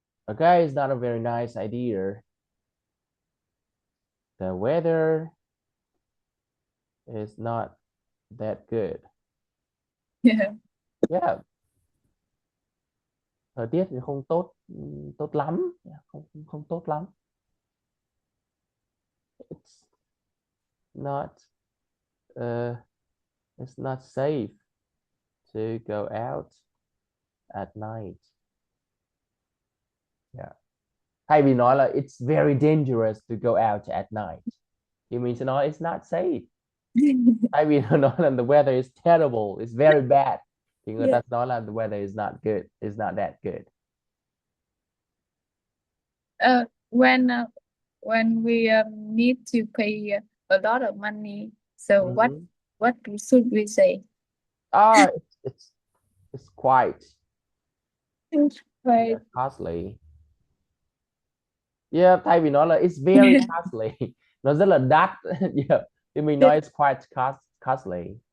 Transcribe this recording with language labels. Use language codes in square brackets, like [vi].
[en] Okay, it's not a very nice idea. The weather is not that good. Yeah. [vi] Yeah, thời tiết thì không tốt tốt lắm, không không tốt lắm. [en] It's not uh it's not safe to go out at night. Yeah. [vi] Thay vì nói là [en] it's very dangerous to go out at night, [vi] thì mình sẽ nói [en] it's not safe. [vi] Thay vì nó nói là [en] the weather is terrible, it's very bad, [vi] thì người ta [en] Yeah. [vi] nói là [en] the weather is not good, it's not that good. Uh, when we need to pay a lot of money, so what should we say? Ah, it's quite Right. costly. [vi] Yeah, thay vì nói là [en] it's very costly, [vi] nó rất là đắt. [en] Yeah, [vi] thì mình nói [en] it's quite costly.